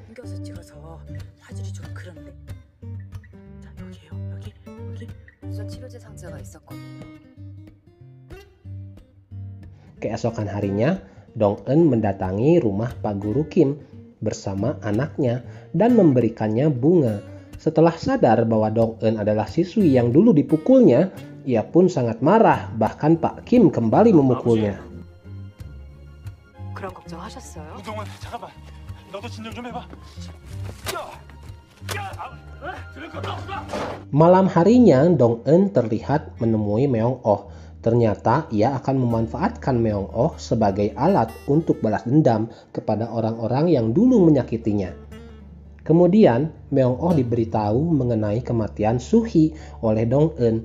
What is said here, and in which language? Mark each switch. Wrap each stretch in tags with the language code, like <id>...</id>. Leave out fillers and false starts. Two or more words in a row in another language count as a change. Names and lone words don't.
<id>Keesokan harinya, Dong-eun mendatangi rumah Pak Guru Kim bersama anaknya dan memberikannya bunga. Setelah sadar bahwa Dong-eun adalah siswi yang dulu dipukulnya, ia pun sangat marah, bahkan Pak Kim kembali memukulnya.</id> <ko>그런 걱정하셨어요? 우동은 잠깐만. 너도 진정 좀 해봐.</ko> <id>Malam harinya, Dong-eun terlihat menemui Meong-oh. Ternyata ia akan memanfaatkan Meong-oh sebagai alat untuk balas dendam kepada orang-orang yang dulu menyakitinya. Kemudian, Meong-oh diberitahu mengenai kematian Suhi oleh Dong-eun.</id>